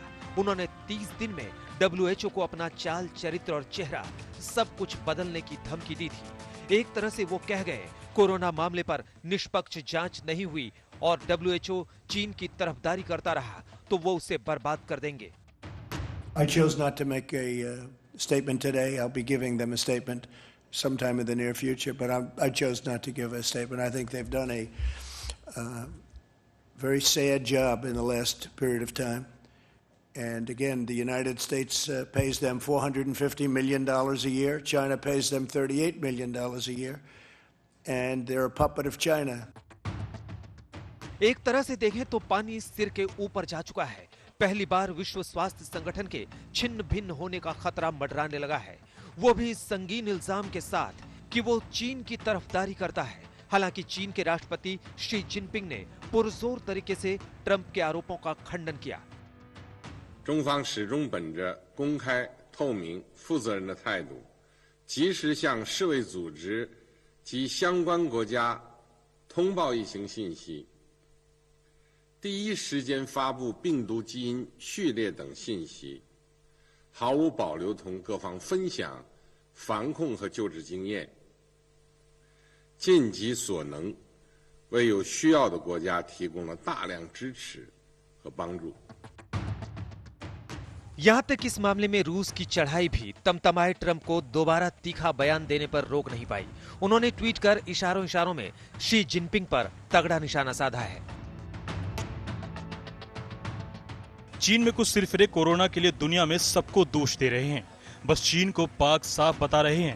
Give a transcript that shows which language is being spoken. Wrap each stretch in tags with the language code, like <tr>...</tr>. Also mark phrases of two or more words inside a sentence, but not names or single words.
<hi>उन्होंने 30 दिन में WHO को अपना चाल चरित्र और चेहरा सब कुछ बदलने की धमकी दी थी। एक तरह से वो कह गए, कोरोना मामले पर निष्पक्ष जांच नहीं हुई और WHO चीन की तरफदारी करता रहा तो वो उसे बर्बाद कर देंगे।</hi> <en>I chose not to make a statement today. I'll be giving them a statement sometime in the near future, but I chose not to give a statement. I think they've done a very sad job in the last period of time. And again, the United States pays them $450 million a year. China pays them $38 million a year. And they're a puppet of China.</en> <hi>एक तरह से देखें तो पानी सिर के ऊपर जा चुका है। पहली बार विश्व स्वास्थ्य संगठन के छिन्न भिन्न होने का खतरा मंडराने लगा है, वो भी इस संगीन इल्जाम के साथ कि वो चीन की तरफदारी करता है। हालांकि चीन के राष्ट्रपति शी जिनपिंग ने पुरजोर तरीके से ट्रंप के आरोपों का खंडन किया।</hi> <zh>中方始终本着公开、透明、负责任的态度，及时向世卫组织及相关国家通报疫情信息，第一时间发布病毒基因序列等信息，毫无保留同各方分享防控和救治经验，尽己所能，为有需要的国家提供了大量支持和帮助。</zh> <hi>यहाँ तक इस मामले में रूस की चढ़ाई भी तमतमाए ट्रंप को दोबारा तीखा बयान देने पर रोक नहीं पाई। उन्होंने ट्वीट कर इशारों इशारों में शी जिनपिंग पर तगड़ा निशाना साधा है। चीन में कुछ सिरफिरे कोरोना के लिए दुनिया में सबको दोष दे रहे हैं, बस चीन को पाक साफ बता रहे हैं।</hi>